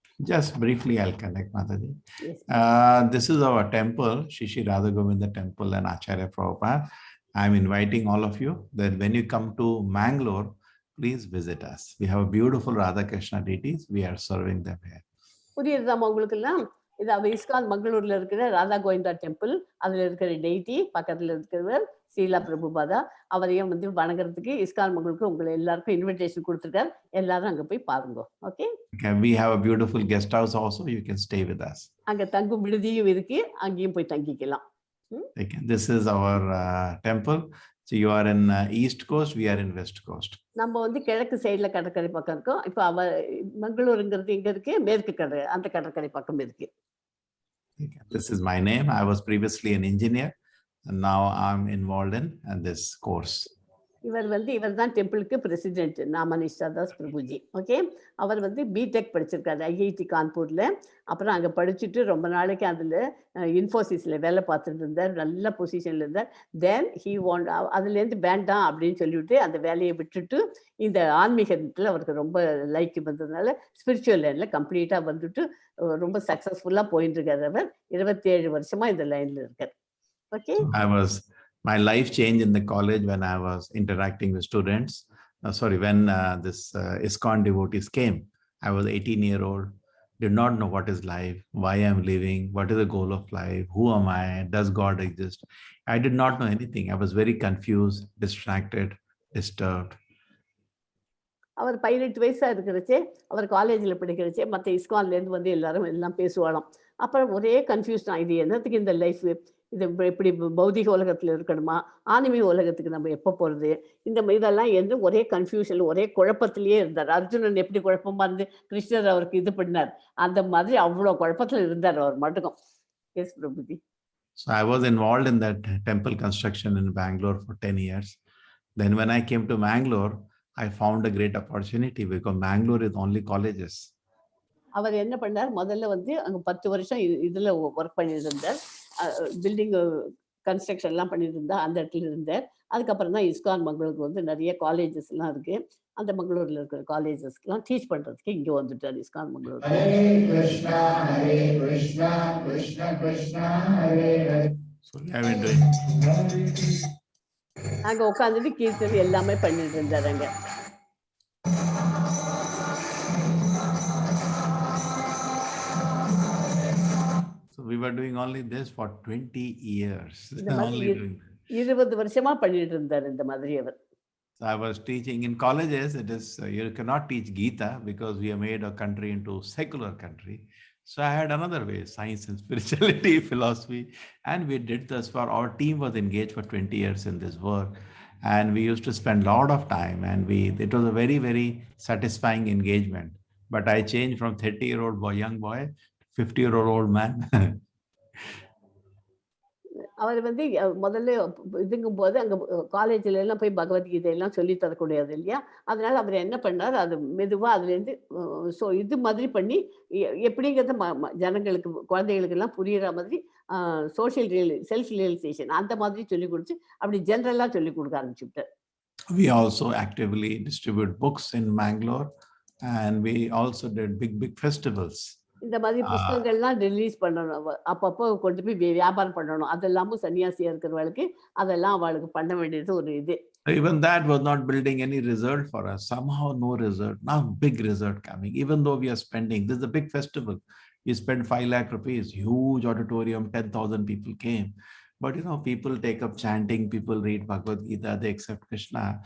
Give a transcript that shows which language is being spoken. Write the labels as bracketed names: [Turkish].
[English] Just briefly, I'll connect, Mataji. Yes. This is our temple, Shishi Radha Govinda Temple and Acharya Prabhupada. I'm inviting all of you that when you come to Mangalore, please visit us. We have a beautiful Radha Krishna deities. We are serving them here. [Tamil] புரியுதுதாம்மா உங்களுக்கு எல்லாம்? இது அவ ISKCON மங்களூர்ல இருக்கிற Radha Govinda temple. அதுல இருக்கிற deity, பக்கத்துல இருக்கிறவர் ஸ்ரீலா பிரபுபாதா. அவரையும் வந்து வணங்குறதுக்கு இஸ்கான் மங்களூருக்கு உங்களை எல்லாருக்கும் இன்விடேஷன் கொடுத்துருக்காரு. எல்லாரும் அங்க போய் பாருங்க. Okay? [English] Okay, we have a beautiful guest house also. You can stay with us. [Tamil] அங்க தங்கும் விடுதியும் இருக்கு. அங்கேயும் போய் தங்கிக்கலாம். [English] Okay, this is our temple. So you are in East Coast, we are in West Coast. [Tamil] நம்ம வந்து கிழக்கு சைடுல கடற்கரை பக்கம் இருக்கோம். இப்போ அவ மங்களூருங்கிறது இங்க இருக்கு, மேற்கு கடற்கரை அந்த கடற்கரை பக்கம் இருக்கு. [English] Okay, this is my name. I was previously an engineer and now I'm involved in this course. [Tamil] இவர் தான் டெம்பிளுக்கு பிரசிடென்ட் நாமனிஷ்டா தாஸ் பிரபுஜி. ஓகே, அவர் வந்து பிடெக் படிச்சிருக்காரு ஐஐடி கான்பூர்ல. அப்புறம் அங்கே படிச்சுட்டு ரொம்ப நாளைக்கு அதில் இன்ஃபோசிஸில் வேலை பார்த்துட்டு இருந்தார். நல்ல பொசிஷன்ல இருந்தார். தென் அதுலேருந்து வேண்டாம் அப்படின்னு சொல்லிவிட்டு அந்த வேலையை விட்டுட்டு இந்த ஆன்மீகத்தில் அவருக்கு ரொம்ப லைக் வந்ததுனால ஸ்பிரிச்சுவல் லைனில் கம்ப்ளீட்டாக வந்துட்டு ரொம்ப சக்ஸஸ்ஃபுல்லாக போயிட்டு இருக்காரு. அவர் 27 வருஷமா இந்த லைனில் இருக்கார். Okay, [English] My life changed in the college when I was interacting with students. When this Iskcon devotees came. I was 18-year-old, did not know what is life, why I'm living, what is the goal of life, who am I, does God exist? I did not know anything. I was very confused, distracted, disturbed. [Tamil] அவர் 18 வயசா இருக்கிறச்சே அவர் காலேஜில் படிக்கிறச்சே மற்ற இஸ்கான்லேருந்து வந்து எல்லாம் பேசுவாளாம். அப்புறம் ஒரே confuse தான், இது என்னத்துக்கு இந்த லைஃப், இது எப்படி பௌதிக உலகத்தில் இருக்கணுமா, ஆன்மீக உலகத்துக்கு நம்ம எப்போ போகிறது, இதெல்லாம் என்று ஒரே கன்ஃபியூஷன், ஒரே குழப்பத்திலேயே இருந்தார். அர்ஜுனன் எப்படி குழப்பமா இருந்து கிருஷ்ணர் அவருக்கு இது பண்ணார், அந்த மாதிரி அவ்வளோ குழப்பத்தில் இருந்தார் அவர் மட்டும். S Prabhuji. [English] So I was involved in that temple construction in Bangalore for 10 years. Then when I came to Mangalore, I found a great opportunity because Mangalore is only colleges. [Tamil] அவர் என்ன பண்ணார், முதல்ல வந்து அங்கே 10 வருஷம் இதில் ஒர்க் பண்ணிட்டு இருந்தார். பில்டிங் கன்ஸ்ட்ரக்ஷன் எல்லாம் பண்ணிட்டு இருந்தா அந்த இடத்துல இருந்தார். அதுக்கப்புறம் தான் இஸ்கான் மங்களூருக்கு வந்து நிறைய காலேஜஸ் எல்லாம் இருக்கு. அந்த மங்களூர்ல இருக்கிற காலேஜஸ்க்கெல்லாம் டீச் பண்றதுக்கு இங்க வந்துட்டார் இஸ்கான் மங்களூர். அங்க உட்காந்துட்டு கீர்த்தனை எல்லாமே பண்ணிட்டு இருந்தார் அங்க. [English] So we were doing only this for 20 years. [Tamil] 20 வருஷமா பண்ணிட்டு இருந்தார் இந்த மாதிரி அவர். [English] So I was teaching in colleges. It is you cannot teach Gita because we have made a country into secular country. So I had another way, science and spirituality, philosophy, and we did this for our team was engaged for 20 years in this work, and we used to spend a lot of time, and it was a very, very satisfying engagement. But I changed from 30-year-old boy, young boy, 50-year-old man. [Tamil] அவர் வந்து முதல்ல இதுங்கும் போது அங்கே காலேஜில் எல்லாம் போய் பகவத்கீதை எல்லாம் சொல்லி தரக்கூடியது இல்லையா, அதனால அவர் என்ன பண்ணார், அது மெதுவாக அதுலேருந்து ஸோ இது மாதிரி பண்ணி எப்படிங்கிறத ஜனங்களுக்கு குழந்தைகளுக்கு எல்லாம் புரியுற மாதிரி சோஷியல் செல்ஃப் ரியலைசேஷன் அந்த மாதிரி சொல்லி கொடுத்து அப்படி ஜென்ரலாக சொல்லி கொடுக்க ஆரம்பிச்சுட்டார். [English] We also actively distribute books in Mangalore, and we also did big festivals. [Tamil] இந்த மாதிரி புத்தகங்கள்லாம் ரிலீஸ் பண்ணணும், அப்பப்போ கொண்டு போய் வியாபாரம் பண்ணணும். அதெல்லாமும் சன்னியாசியா இருக்கிறவளுக்கு அதெல்லாம் அவளுக்கு பண்ண வேண்டியது ஒரு இது. [English] Even that was not building any result for us. Somehow no result. Now big result coming. Even though we are spending, this is a big festival. We spent 5 lakh rupees, huge auditorium, 10,000 people came. But people take up chanting, people read Bhagavad Gita, they accept Krishna.